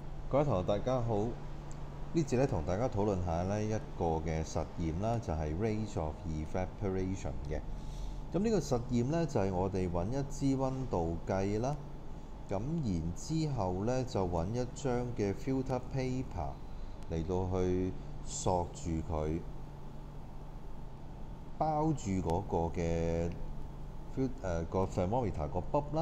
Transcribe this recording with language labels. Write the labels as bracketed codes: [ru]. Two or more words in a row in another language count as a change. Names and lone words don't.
[yue] 各位同學大家好，呢節咧同大家討論下呢一個嘅實驗啦，就係 [en] rate of evaporation [yue] 嘅。咁呢個實驗呢，就係我哋揾一支溫度計啦，咁然之後呢，就揾一張嘅 [en] filter paper [yue] 嚟到去索住佢，包住嗰個嘅個 thermometer 個泵啦。